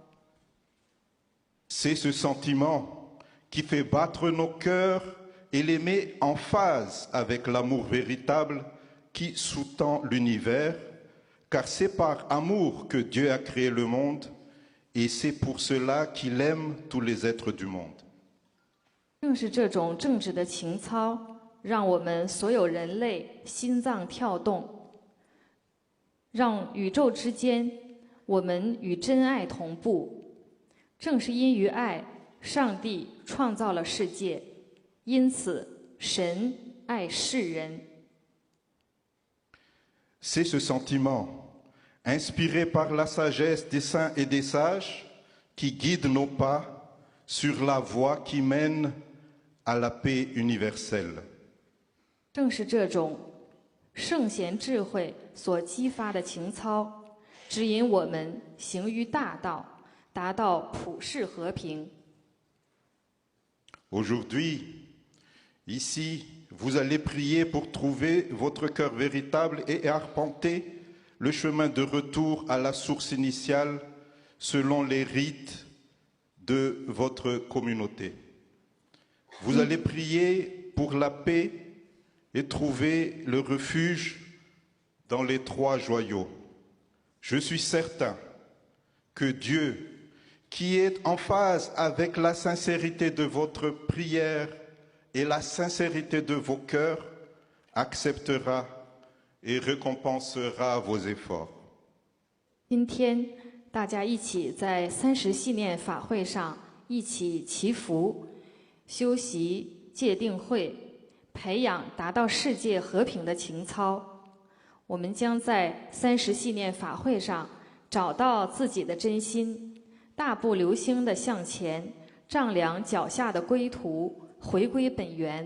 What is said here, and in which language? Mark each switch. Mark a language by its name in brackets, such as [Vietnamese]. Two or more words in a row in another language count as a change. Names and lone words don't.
[French] C'est ce sentiment qui fait battre nos cœurs et les met en phase avec l'amour véritable qui sous-tend l'univers, car c'est par amour que Dieu a créé le monde et c'est pour cela qu'il aime tous les êtres du monde. [Chinese] 正是这种正直的情操，让我们所有人类心脏跳动，让宇宙之间我们与真爱同步。正是因于爱，上帝创造了世界，因此神爱世人。 [French] C'est ce sentiment, inspiré par la sagesse des saints et des sages, qui guide nos pas sur la voie qui mène à la paix universelle. [Chinese] 正是这种圣贤智慧所激发的情操，指引我们行于大道，达到普世和平。 [French] Aujourd'hui, ici, vous allez prier pour trouver votre cœur véritable et arpenter le chemin de retour à la source initiale selon les rites de votre communauté. Vous allez prier pour la paix et trouver le refuge dans les 3 joyaux. Je suis certain que Dieu, qui est en phase avec la sincérité de votre prière et la sincérité de vos cœurs, acceptera et récompensera vos efforts. [Chinese] 今天，大家一起在30系念法会上一起祈福、修习戒定慧，培养达到世界和平的情操。我们将在30系念法会上找到自己的真心，大步流星地向前，丈量脚下的归途，回归本源。